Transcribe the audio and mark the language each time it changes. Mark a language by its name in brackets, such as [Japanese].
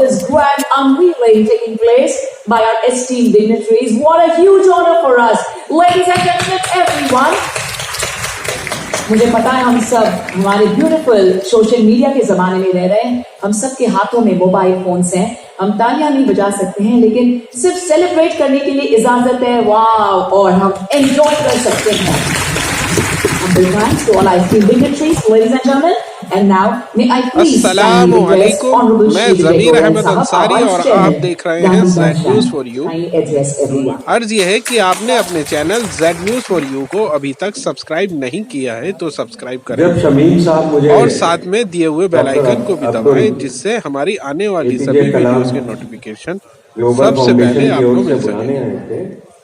[English] This grand unveiling taking place by our esteemed dignitaries. What a huge honor for us, ladies and gentlemen, everyone. [Hindi] मुझे पता है हम सब हमारे beautiful social media के जमाने में रह रहे हैं। हम सब के हाथों में मोबाइल फोन्स हैं। हम तालियां नहीं बजा सकते हैं, लेकिन सिर्फ सेलिब्रेट करने के लिए इजाजत है। वाव! और हम एंजॉय कर सकते हैं। [English] Thanks to all our esteemed dignitaries, ladies and gentlemen, and now may I please [Hindi] अस्सलामु अलैकुम, मैं ज़मीर अहमद अंसारी और आप देख रहे हैं Z News for You। अर्ज ये है कि आपने अपने channel Z News for You को अभी तक सब्सक्राइब नहीं किया है तो सब्सक्राइब करें जब शमीम साहब मुझे और साथ में दिए हुए बेल आइकन को भी दबाएं, जिससे हमारी आने वाली सभी वीडियोस के नोटिफिकेशन सबसे पहले आपको मिल सके।